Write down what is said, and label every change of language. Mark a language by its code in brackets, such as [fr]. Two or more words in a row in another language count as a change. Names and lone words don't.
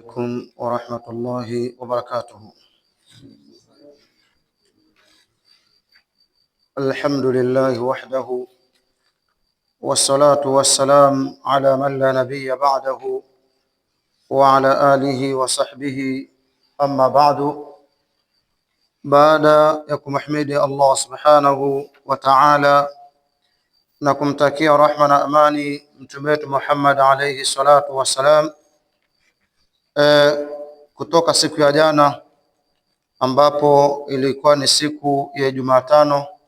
[ar] عليكم ورحمة الله وبركاته. الحمد لله وحده والصلاة والسلام على من لا نبي بعده وعلى آله وصحبه. أما بعد، [sw] baada ya kumhimidi Allah [ar] سبحانه وتعالى [sw] na kumtakia rahma na amani mtume wetu Muhammad [ar] عليه الصلاة والسلام, [sw] kutoka siku ya jana ambapo ilikuwa ni siku ya Jumatano,